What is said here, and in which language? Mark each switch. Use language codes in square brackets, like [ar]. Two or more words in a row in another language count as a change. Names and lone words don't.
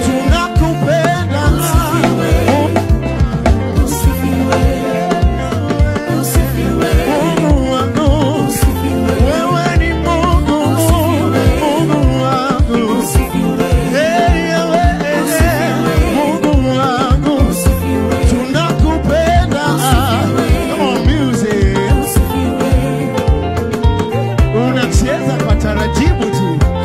[sw] Tunakupenda. Usifiwe. Oh. Usifiwe. Usifiwe. Mungu wangu. Usifiwe. Wewe ni Mungu, Usifiwe. Mungu wangu. Usifiwe. Hey, Yahweh. Usifiwe. Mungu wangu. Usifiwe. Tunakupenda. Usifiwe. [en] Come on, music. [sw] Unacheza kwa taratibu tu.